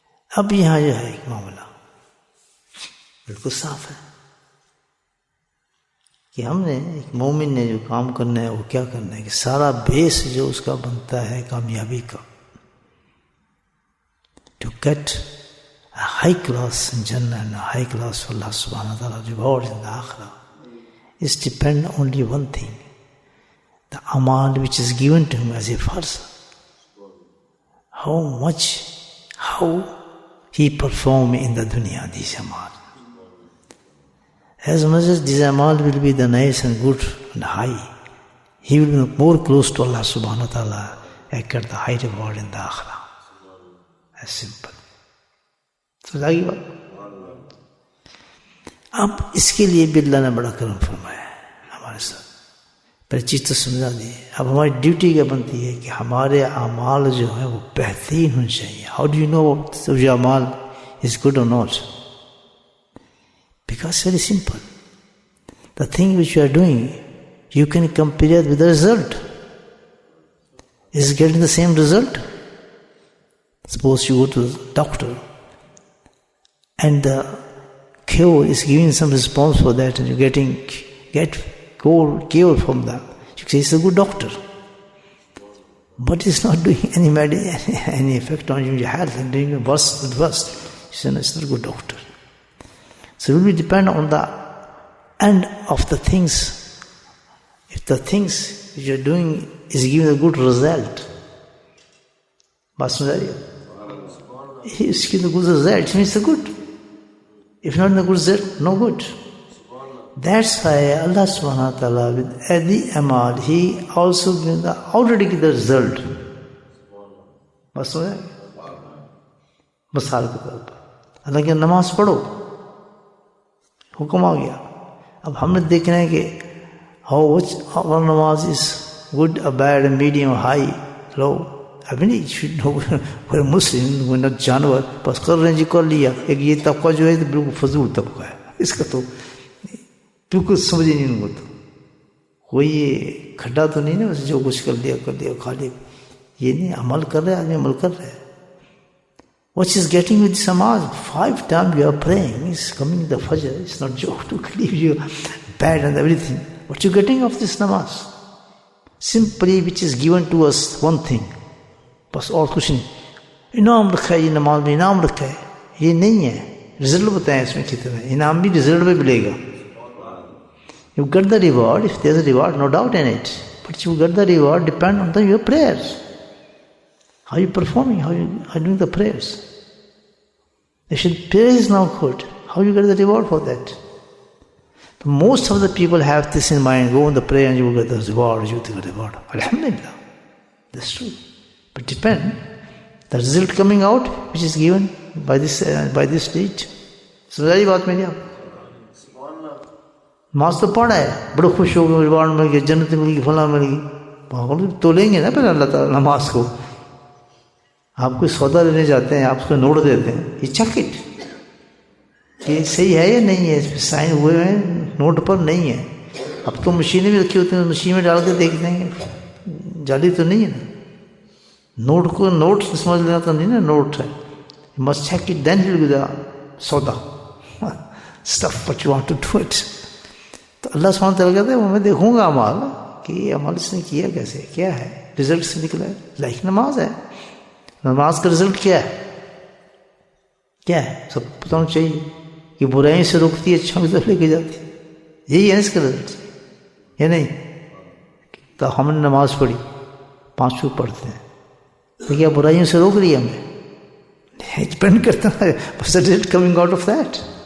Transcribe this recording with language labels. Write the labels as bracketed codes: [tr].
[ur] اب یہاں جو ہے ایک معاملہ بالکل صاف ہے کہ ہم نے، ایک مومن نے جو کام کرنا ہے وہ کیا کرنا ہے کہ سارا بیس جو اس کا بنتا ہے کامیابی کا، [en] To get a high class in Jannah and a high class for Allah subhanahu wa ta'ala rewards in the Akhirah, is depend only one thing, the amal which is given to him as a farz. How he perform in the dunya these amal. As much as these amal will be the nice and good and high, he will be more close to Allah subhanahu wa ta'ala and get the high reward in the Akhirah. As simple. [ur] سمجھا گی بات؟ اب اس کے لیے بھی اللہ نے بڑا کرم فرمایا ہے ہمارے ساتھ. پہلی چیز تو سمجھا دی. اب ہماری ڈیوٹی کیا بنتی ہے کہ ہمارے اعمال جو ہیں وہ بہترین ہونے چاہیے. [en] How do you know your اعمال is good or not? Because very simple. The thing which you are doing, you can compare it with the result. Is it getting the same result? Suppose you go to the doctor and the cure is giving some response for that and you're getting get cure from them. You say he's a good doctor. But it's not doing any effect on your health and doing the worst. You say, no, it's not a good doctor. So it will depend on the end of the things. If the things which you are doing is giving a good result, [ur] بات سمجھ رہی ہے؟ اس کی [en] the good result, it means the good. If not the good result, no good. That's why Allah subhanahu wa ta'ala with the amal, He also gives already give the result. [ur] بات سمجھ رہی ہے؟ مثال کے طور پر اللہ کی نماز پڑھو، حکم آ گیا. اب ہم نے دیکھنا ہے کہ [en] how much our namaz is good or bad, medium, high, low. I mean, you should know we're a Muslim, we're not جانور. [ur] بس کر رہے ہیں جی کر لیا. ایک یہ طبقہ جو ہے تو بالکل فضول طبقہ ہے، اس کا تو بالکل سمجھ ہی نہیں ان کو. تو کوئی یہ کھڈا تو نہیں نا بس جو کچھ کر لیا کھا لیا. یہ نہیں، عمل کر رہے آدمی، عمل کر رہے. [en] What is getting with Samaj? 5 times you are praying, is coming the Fajr. It's not joke to leave you bad and everything. What you getting of this namaz? Simply which is given to us one thing. [ur] بس اور کچھ نہیں. انعام رکھا ہے، یہ نماز میں انعام رکھا ہے. یہ نہیں ہے. رزلٹ بتائیں اس میں کتنا ہے. انعام بھی رزلٹ میں ملے گا. [en] You get the reward, if there is a reward, no doubt in it. But you get the reward depend on your prayers. How you performing, how you are doing the prayers. If your prayer is not good, how you get the reward for that? Most of the people have this in mind, go on the prayer and you will get the reward, you will get the reward. Alhamdulillah. That's true. But depend, the result coming out, which is given by this stage. [ur] سمجھائی بات میری آپ؟ نماز تو پڑھا ہے، بڑے خوش ہو گئے، ریوارڈ مل گیا، جنت مل گئی، فلاں مل گئی. تو لیں گے نا پہلے اللہ تعالیٰ نماز کو. آپ کوئی سودا لینے جاتے ہیں، آپ اس کو نوٹ دیتے ہیں، یہ چیک اٹ کہ صحیح ہے یا نہیں ہے، اس پہ سائن ہوئے ہیں نوٹ پر نہیں ہے. اب تو مشینیں بھی رکھی ہوتی ہیں، مشین میں ڈال کے دیکھ دیں گے جعلی تو نہیں ہے نا. نوٹ کو نوٹ سمجھ لینا تو نہیں نا نوٹ ہے. [en] must check it, then you'll be the soda stuff what you want to do it. [ur] تو اللہ سبحانہ تعالیٰ کہتے ہیں میں دیکھوں گا عمل کہ یہ عمل اس نے کیا کیسے، کیا ہے، رزلٹ سے نکلا ہے. لائک نماز ہے، نماز کا رزلٹ کیا ہے، کیا ہے سب بتانا چاہیے کہ برائیں سے روکتی ہے، اچھا کی طرف لے کے جاتی ہے. یہی ہے اس کا رزلٹ یا نہیں؟ تو ہم نے نماز پڑھی، 5 وقت پڑھتے ہیں، تو کیا برائیوں سے روک رہی ہے ہمیں؟ ڈپینڈ کرتا ہے [en] what's the result coming out of that.